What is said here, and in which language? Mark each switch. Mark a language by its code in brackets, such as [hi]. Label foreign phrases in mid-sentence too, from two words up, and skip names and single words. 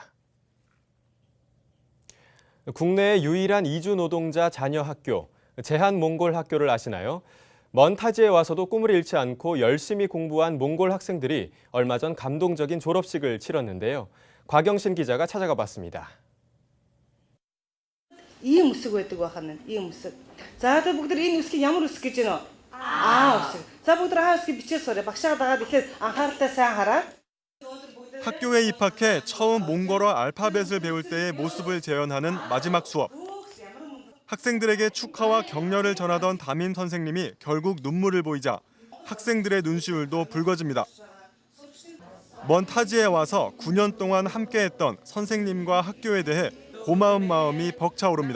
[ko] 국내의 유일한 이주 노동자 자녀 학교, 제한 몽골 학교를 아시나요? 먼 타지에 와서도 꿈을 잃지 않고 열심히 공부한 몽골 학생들이 얼마 전 감동적인 졸업식을 치렀는데요. 곽영신 기자가 찾아가 봤습니다. [mn] ийм үсэг байдаг байхад ийм үсэг. За одоо бүгд энэ үсгийг ямар үсэг гэж байна вэ? үсэг. За бүгд үсгийг бичээ сураа. багшаа дагаад ихэд анхааралтай сайн хараа. [ko] 학교에 입학해 처음 몽골어 알파벳을 배울 때의 모습을 재현하는 마지막 수업. 학생들에게 축하와 격려를 전하던 담임 선생님이 결국 눈물을 보이자 학생들의 눈시울도 붉어집니다. 먼 타지에 와서 9년 동안 함께했던 선생님과 학교에 대해 고마운 마음이 벅차오릅니다.